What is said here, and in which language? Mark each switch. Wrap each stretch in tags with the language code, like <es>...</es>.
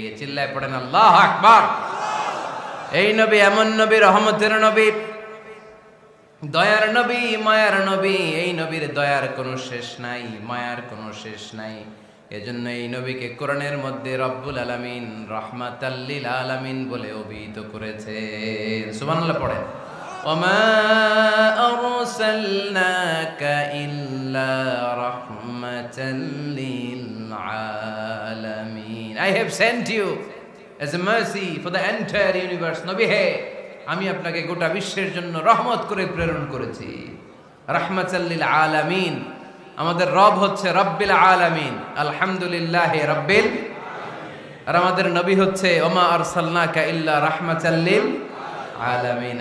<bn>চিল্লায় পড়েন আল্লাহু আকবার। এই নবী এমন নবী, রহমতের নবী, দয়ার নবী, মায়ার নবী। এই নবীর দয়ার কোনো শেষ নাই, মায়ার কোনো শেষ নাই। এজন্য এই নবীকে কোরআনের মধ্যে রব্বুল আলামিন রাহমাতাল লিল আলামিন বলে অভিহিত করেছে। সুবহানাল্লাহ পড়েন।</bn> <ar>ওমা আরসালনাকা ইল্লা রাহমাতাল লিল আলামিন।</ar> <en>I have sent you as a mercy for the entire universe.</en> <bn>নবী হে, আমি আপনাকে গোটা বিশ্বের জন্য রহমত করে প্রেরণ করেছি।</bn> <ar>রাহমাতাল লিল আলামিন।</ar> <bn>আমাদের রব হচ্ছে রব্বিল আলামিন,</bn> <ar>আলহামদুলিল্লাহি রাব্বিল।</ar> <bn>আর আমাদের নবী হচ্ছে</bn> <ar>ওমা আরসালনাকা ইল্লা রাহমাতাল লিল আলামিন।</ar>